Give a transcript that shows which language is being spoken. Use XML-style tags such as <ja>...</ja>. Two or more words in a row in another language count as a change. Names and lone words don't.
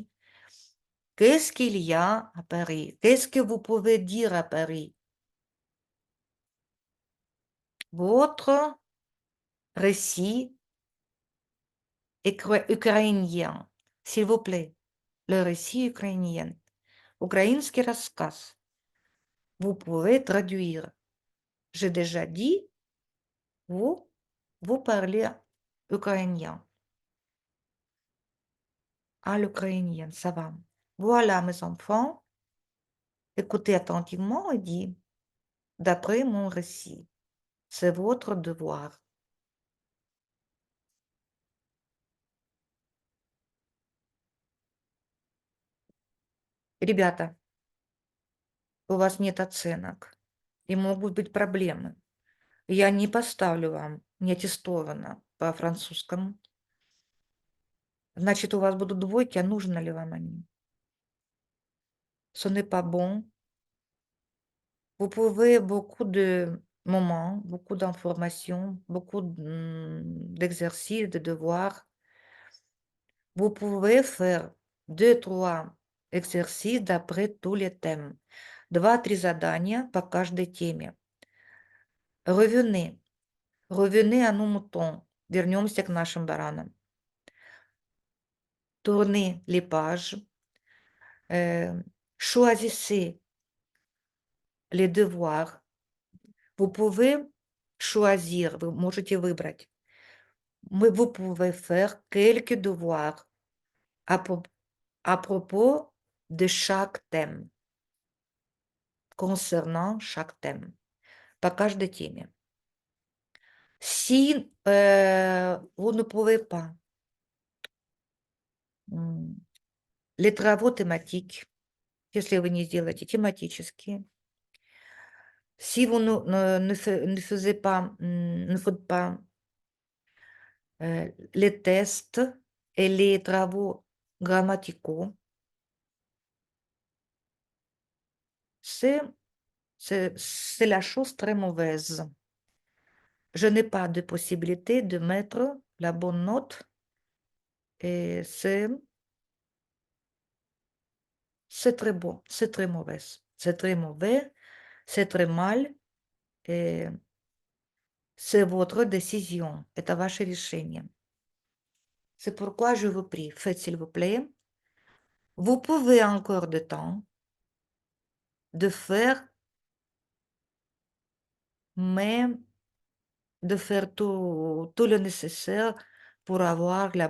<fr>Qu'est-ce qu'il y a à Paris? Qu'est-ce que vous pouvez dire à Paris? Votre récit ukrainien, s'il vous plaît, le récit ukrainien,</fr> <ru>украинский рассказ.</ru> <fr>Vous pouvez traduire. J'ai déjà dit, vous parlez ukrainien. À l'ukrainien, ça va. Voilà, mes enfants, écoutez attentivement et dis, d'après mon récit, c'est votre devoir.</fr> <ru>Ребята, у вас нет оценок, и могут быть проблемы. Я не поставлю вам не аттестовано по французскому. Значит, у вас будут двойки, а нужно ли вам они?</ru> <fr>Ce n'est pas bon. Vous pouvez beaucoup de moments, beaucoup d'informations, beaucoup d'exercices, de devoirs. Vous pouvez faire 2-3 exercices d'après tous les thèmes.</fr> <ru>2-3 задания по каждой теме.</ru> <fr>Revenez à nos moutons.</fr> <ru>Вернемся к нашим баранам.</ru> <fr>Tournez les pages. Choisissez les devoirs. Vous pouvez choisir,</fr> <ru>вы можете выбрать.</ru> <fr>Vous pouvez faire quelques devoirs à propos de chaque thème, concernant chaque thème,</fr> <ru>по каждой теме.</ru> <fr>Si vous ne pouvez pas, les travaux thématiques,</fr> <ru>если вы не сделаете тематические,</ru> <fr>si vous ne faisiez pas, ne faites pas les tests et les travaux grammaticaux, c'est c'est la chose très mauvaise. Je n'ai pas de possibilité de mettre la bonne note et c'est très bon, c'est très mauvais. C'est très mauvais, c'est très mal et c'est votre décision.</fr> <ru>Это ваше решение.</ru> <fr>C'est pourquoi je vous prie, faites s'il vous plaît. Vous pouvez encore de temps de faire, mais de faire tout le nécessaire pour avoir la bonne note.</fr>